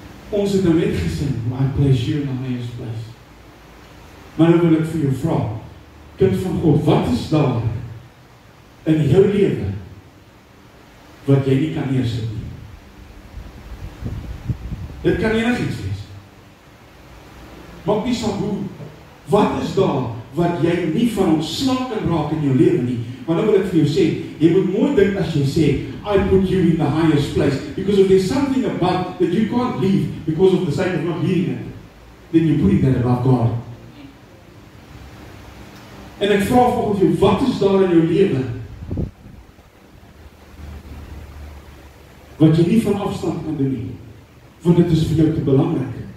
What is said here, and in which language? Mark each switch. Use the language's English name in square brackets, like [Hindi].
[Afrikaans] Ons het nou net gesing, [English] I place you in the highest place. [Afrikaans] Maar nou wil ek vir jou vra, kind van God, wat is daar in jou lewe wat jy nie kan neersit nie. Dit kan enigiets wees. Maak nie saak hoe, wat is daar wat jy nie van ontslae kan raak in jou lewe nie? Maar nou wil ek vir jou sê, jy moet mooi dink as jy sê, [English] I put you in the highest place, because if there's something above that you can't leave because of the sake of not leaving it, then you put it there above God. [Afrikaans] En ek vra volgens jou, wat is daar in jou lewe wat jy nie van afstand kan doen nie, want dit is vir jou te belangrik.